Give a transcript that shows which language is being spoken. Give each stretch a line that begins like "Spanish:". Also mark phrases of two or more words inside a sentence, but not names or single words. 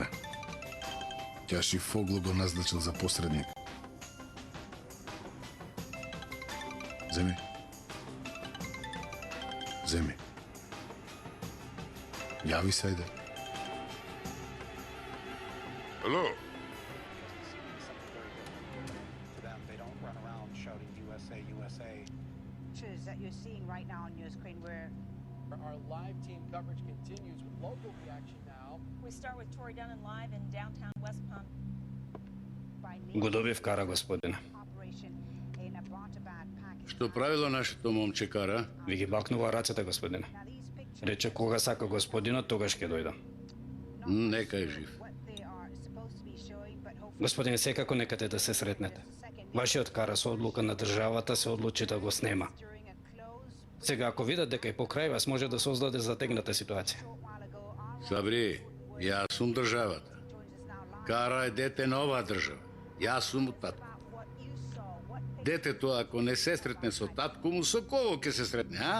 Macedonian: Ќаши Фоглу го назначил за посредник. Земи. Земи. Јави се, ајде. Алло?
English: To them, they don't run around shouting USA, USA. Pictures that you're seeing right now on your screen where Our live team coverage continues with local reaction now. We start with Tori Dunn live in downtown West Palm. by
Macedonian: Го добив кара, господине.
English: operation in Abbottabad, Pakistan.
Macedonian: Што правило нашето момче кара? Ви ги бакнува рацете, господине.
English: Now these pictures
Macedonian: Рече кога сака господинот, тогаш ќе дојдам. Нека е жив.
English: what they are supposed to be showing, but hopefully
Macedonian: Господине, секако нека те да се сретнете.
English: there's a second
Macedonian: Вашиот кара со одлука на државата се одлучи да го снема. Сега, ако видат дека и покрај вас може да создаде затегната ситуација. Сабри, јас сум државата. Кара е дете на оваа држава. Јас сум од татко. Детето, ако не се сретне со татко му, со кого ќе се сретне, а?